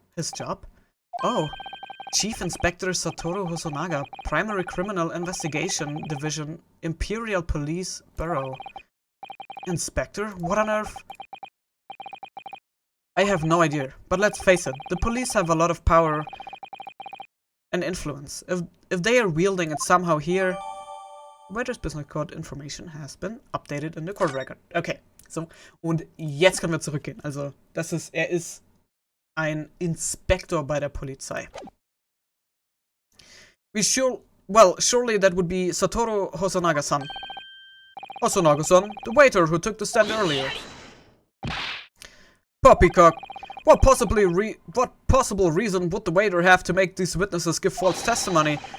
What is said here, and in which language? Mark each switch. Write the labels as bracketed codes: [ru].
[en] His job? Oh. Chief Inspector Satoru Hosonaga, Primary Criminal Investigation Division, Imperial Police Bureau. Inspector? What on earth? I have no idea, but let's face it, the police have a lot of power and influence. If they are wielding it somehow here... Waiter's business card information has been updated in the court record. [de] Okay, so, und jetzt können wir zurückgehen. Also, er ist ein Inspektor bei der Polizei. [en] Surely that would be Satoru Hosonaga-san. Hosonaga-san, the waiter who took the stand earlier. Poppycock. What possible reason would the waiter have to make these witnesses give false testimony?